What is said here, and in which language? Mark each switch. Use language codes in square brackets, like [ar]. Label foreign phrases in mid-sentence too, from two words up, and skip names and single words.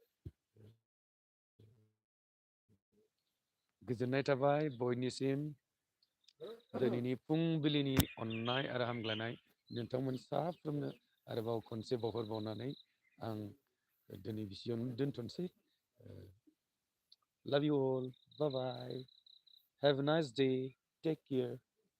[brx] गोजोननाय थाबाय बयनिसिम दिनैनि फुंबिलिनि अननाय आरो हामग्लायनाय नोंथांमोन साफ्रोमनो आरोबाव खनसे बावहरबावनानै आं दिनै बिसियावनो दोनथ'नोसै [en] love you all bye bye have a nice day take care